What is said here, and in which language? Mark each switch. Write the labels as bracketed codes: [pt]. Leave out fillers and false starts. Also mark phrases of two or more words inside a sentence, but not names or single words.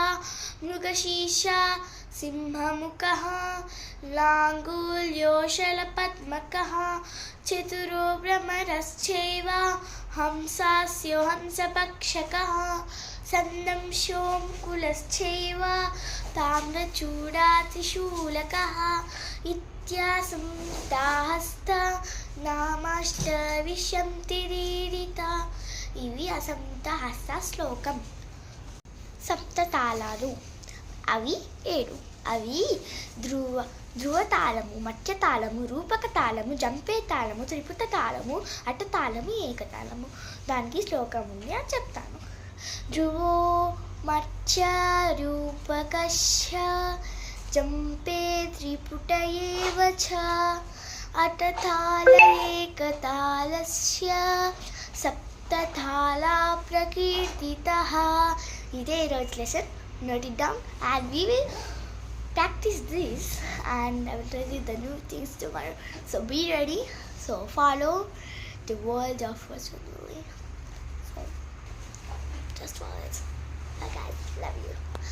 [sa] मृगशीर्ष सिंहमुखः लाङ्गूलः अलपद्मकः चतुरः भ्रमरश्चैव हंसास्यः हंसपक्षकः सन्दंशः मुकुलश्चैव ताम्रचूडः त्रिशूलकः इत्यसंयुतहस्तानां विनियोगः. [te] ఇవి అసంత హస్త శ్లోకం. సప్తతాళాలు అవి 7. అవి ధ్రువతాళము, మధ్యతాళము, రూపక తాళము, జంపే తాళము, త్రిపుట తాళము, అటతాళము, ఏకతాళము. దానికి శ్లోకం ఉంది అని చెప్తాను. [sa] ధ్రువో మధ్య రూపకస్య జంపే త్రిపుట ఏవ చ అటతాళ ఏకతాళస్య సప్తతాళ ప్రకీర్తితః. [te] ఇదే ఈరోజు లెసన్. [en] Note it down and we will practice this and I will tell you the new things tomorrow. So be ready. So follow the world of Vasudhuri. So just follow it. Bye guys. Love you.